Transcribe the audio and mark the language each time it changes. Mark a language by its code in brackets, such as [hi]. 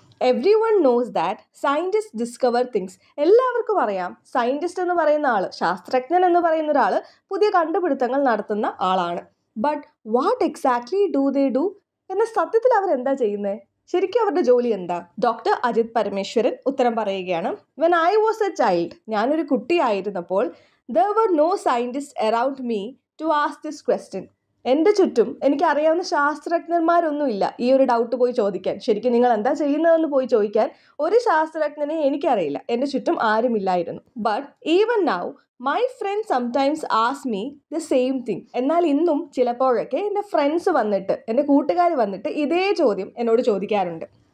[en] Everyone knows that scientist discover things. [ml] എല്ലാവർക്കും അറിയാം scientist എന്ന് പറയുന്ന ആൾ, ശാസ്ത്രജ്ഞൻ എന്ന് പറയുന്ന ഒരാൾ പുതിയ കണ്ടുപിടുത്തങ്ങൾ നടത്തുന്ന ആളാണ്. [en] But what exactly do they do? [ml] എന്നാൽ സത്യത്തിൽ അവരെന്താ ചെയ്യുന്നത്? ശരിക്കും അവരുടെ ജോലി എന്താ? ഡോക്ടർ അജിത് പരമേശ്വരൻ ഉത്തരം പറയുകയാണ്. [en] when I was a child, [ml] ഞാനൊരു കുട്ടിയായിരുന്നപ്പോൾ [en] there were no scientists around me to ask this question. [ml] എൻ്റെ ചുറ്റും എനിക്കറിയാവുന്ന ശാസ്ത്രജ്ഞന്മാരൊന്നുമില്ല ഈ ഒരു ഡൗട്ട് പോയി ചോദിക്കാൻ. ശരിക്കും നിങ്ങൾ എന്താ ചെയ്യുന്നതെന്ന് പോയി ചോദിക്കാൻ ഒരു ശാസ്ത്രജ്ഞനെ എനിക്കറിയില്ല, എൻ്റെ ചുറ്റും ആരുമില്ലായിരുന്നു. [en] But even now my friends sometimes ask me the same thing. [ml] എന്നാൽ ഇന്നും ചിലപ്പോഴൊക്കെ എൻ്റെ ഫ്രണ്ട്സ് വന്നിട്ട്, എൻ്റെ കൂട്ടുകാർ വന്നിട്ട് ഇതേ ചോദ്യം എന്നോട് ചോദിക്കാറുണ്ട്.